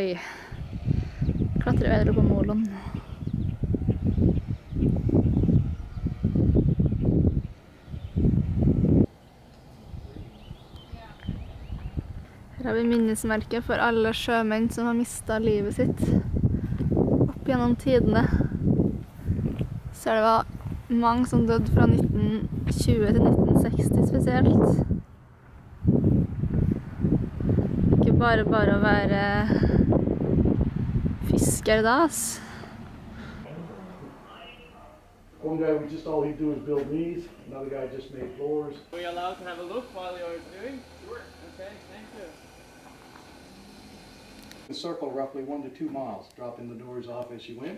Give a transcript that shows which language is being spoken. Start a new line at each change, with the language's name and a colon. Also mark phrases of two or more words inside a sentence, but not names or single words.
Norwegian: Klatrer videre på Molon. Her har vi minnesmerket for alle sjømenn som har mistet livet sitt opp gjennom tidene. Så det var mange som døde fra 1920 til 1960 spesielt. Bare å være fisker da, ass.
English: One guy, all he'd do is build these. Another guy just made floors. Are we allowed to have a look while you're doing? Sure. Okay, thank you. The circle roughly 1 to 2 miles, dropping the doors off as she went.